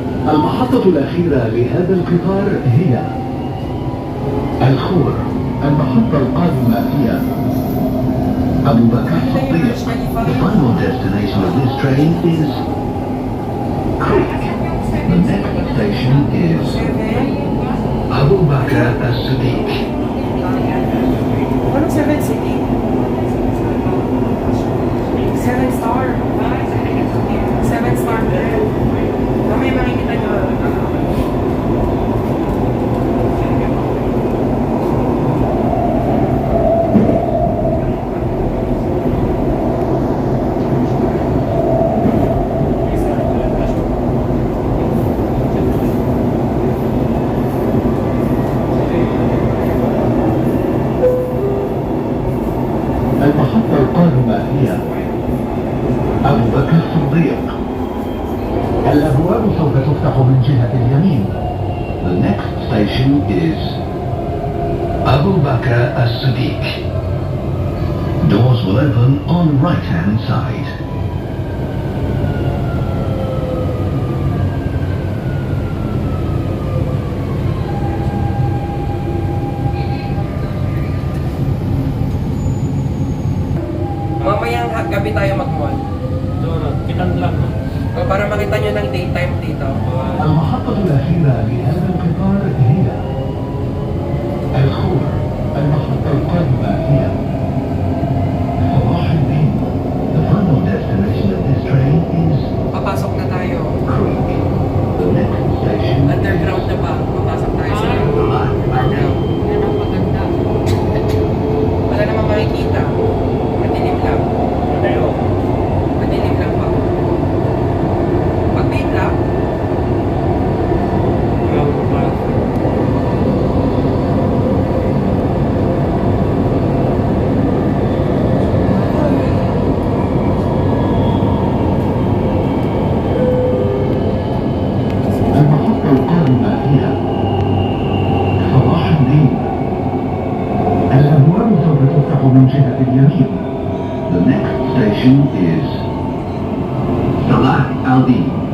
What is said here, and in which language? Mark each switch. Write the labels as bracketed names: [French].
[Arabic] المحطة الأخيرة لهذا القطار هي الخور. المحطة القادمة هي أبو بكر الصديق. [English] The final destination of this train is Creek. The next station is Abu Bakr as-Siddiq. 107 City. 7 star. 7 star. [Filipino] May makikita nyo. [Arabic] المحطة القادمة هي أبو بكر الصديق. الأبواب سوف تفتح من جهة اليمين. [English] The next station is Abu Bakr as-Siddiq. Doors will open on right-hand side. [Filipino] Mamayang gabi tayo mag-mall. Kitang lang. O, para makita nyo ng daytime dito. [Arabic] المحطة الأخيرة لهذا القطار هي الخور. المحطة القادمة هي صلاح الدين. [English] The final destination of this train is [Filipino] Papasok na tayo. [English] Creek. The next station [Filipino] Underground na ba? Papasok tayo sa underground. Yan ang maganda. Wala namang makikita. Madilim lang. Tayo. Madilim lang pa. Pag-wait lang. [Arabic] المحطة القادمة هي صلاح الدين. الأبواب سوف تفتح من جهة اليمين. [English] The next station is Salah al-Din.